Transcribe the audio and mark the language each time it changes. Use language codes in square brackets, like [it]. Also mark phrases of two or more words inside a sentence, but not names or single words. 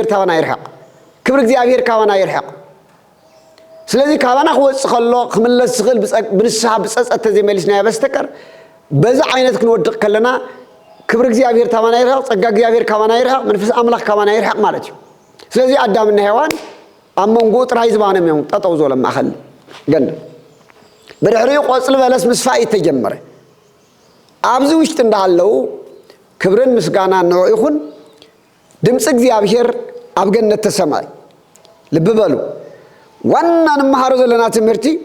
[ti] ታባና ይርሐቕ ክብር እግዚአብሔር ካባና ይርሐቕ ስለዚህ ካባና ክወጽ ከሎ ክምለስ ዝኽእል ብንስሓ ብጸጸት ተዘይመሊስና በስተቀር በዛ ዓይነት ክንወድቕ ከለና ክብር እግዚአብሔር ታባና ይርሐቕ ጸጋ እግዚአብሔር ካባና ይርሐቕ መንፈስ አምላክ ካባና ይርሐቕ ማለት እዩ ስለዚህ አዳምና ሔዋን ኣብ መንጎ ጥራይ ዝባነም እዮም ጠጠው ዞለም ማእኸል ገንደ ብድሕሪኡ ቆጽሊ በለስ ምስፋእ ተጀመረ ኣብዚ ውሽጢ እንዳለው ክብርን ምስጋና ንዑ ይኹን ድምፂ እግዚአብሔር ኣብ ገነት ተሰማይ ልብ በሉ ዋና ንመሃሮ ዘለና ትምህርቲ